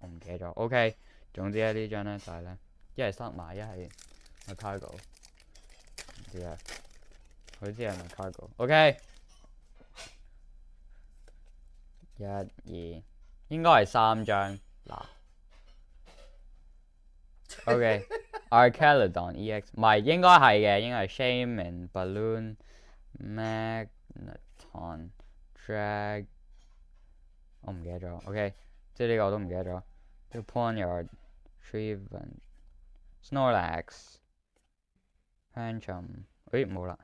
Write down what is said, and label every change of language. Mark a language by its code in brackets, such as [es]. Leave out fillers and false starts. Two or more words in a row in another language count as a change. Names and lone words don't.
[yue] 我唔記得咗。OK， 總之咧呢張咧就係咧，一係塞埋，一係 cargo。唔知啊，佢知係咪 cargo？OK， 1、2，應該係3張嗱。OK，Archaludon EX，唔係應該係嘅，應該係 Shaman、Balloon、Magneton、Drag。我唔記得咗 ，OK， 即係呢個我都唔記得咗。呢個 Ponyard、Treven、Snorlax、Pancham，冇啦。